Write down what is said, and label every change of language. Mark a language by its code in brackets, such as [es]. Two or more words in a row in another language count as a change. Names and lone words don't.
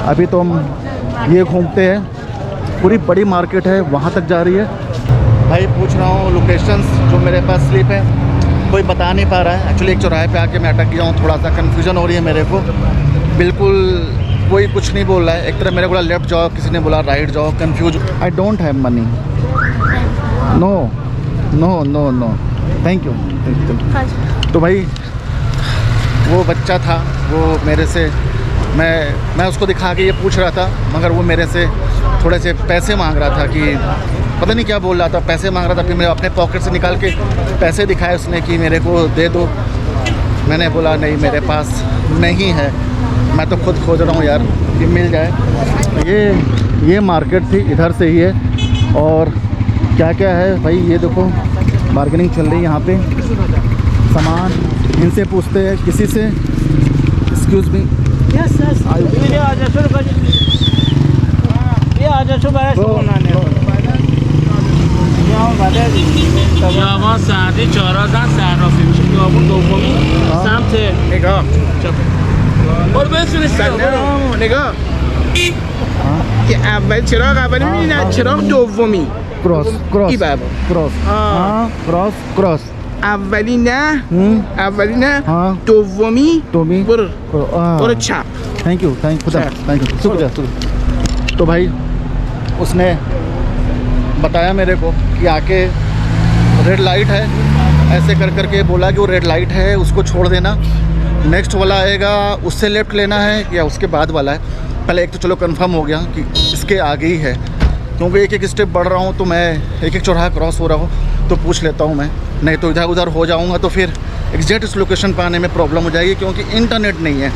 [hi] अभी तो हम ये घूमते हैं, पूरी बड़ी मार्केट है वहाँ तक जा रही है भाई। पूछ रहा हूँ लोकेशंस जो मेरे पास स्लिप है, कोई बता नहीं पा रहा है। एक्चुअली एक चौराहे पे आके मैं अटक गया हूँ, थोड़ा सा कन्फ्यूजन हो रही है मेरे को। बिल्कुल कोई कुछ नहीं बोल रहा है। एक तरह मेरे को बोला लेफ़्ट जाओ, किसी ने बोला राइट जाओ, कन्फ्यूज। [en] I don't have money. No no no no thank you. [hi] तो भाई वो बच्चा था, वो मेरे से मैं उसको दिखा के ये पूछ रहा था, मगर वो मेरे से थोड़े से पैसे मांग रहा था कि पता नहीं क्या बोल रहा था, पैसे मांग रहा था। फिर मैं अपने पॉकेट से निकाल के पैसे दिखाए उसने कि मेरे को दे दो। मैंने बोला नहीं मेरे पास नहीं है, मैं तो खुद खोज रहा हूँ यार कि मिल जाए। ये मार्केट थी, इधर से ही है। और क्या क्या है भाई ये देखो, बार्गेनिंग चल रही है यहाँ पे। सामान इनसे पूछते हैं किसी से। [en] Excuse me, [fa] خیابان سعدی 4 صرافی میشه. خیابون دومی سمت نگاه برو برسونش نگاه. که اول چراغ اولی می‌بینی، نه چراغ دومی. [en] cross cross [fa] این بابا [en] क्रॉस हाँ cross cross [fa] اولی نه اولی نه [hi] हाँ [fa] دومی دومی برو چپ. [en] thank you thank you [hi] शुक्रिया शुक्रिया। तो भाई उसने बताया मेरे को कि आके [en] red light [hi] है, ऐसे कर करके बोला कि वो [en] red light [hi] है, उसको छोड़ देना, नेक्स्ट वाला आएगा उससे लेफ़्ट लेना है या उसके बाद वाला है। पहले एक तो चलो कंफर्म हो गया कि इसके आगे ही है, क्योंकि एक एक स्टेप बढ़ रहा हूँ तो मैं एक एक चौराहा क्रॉस हो रहा हूँ तो पूछ लेता हूँ मैं, नहीं तो इधर उधर हो जाऊँगा तो फिर एग्जैक्ट इस लोकेशन पर आने में प्रॉब्लम हो जाएगी, क्योंकि इंटरनेट नहीं है।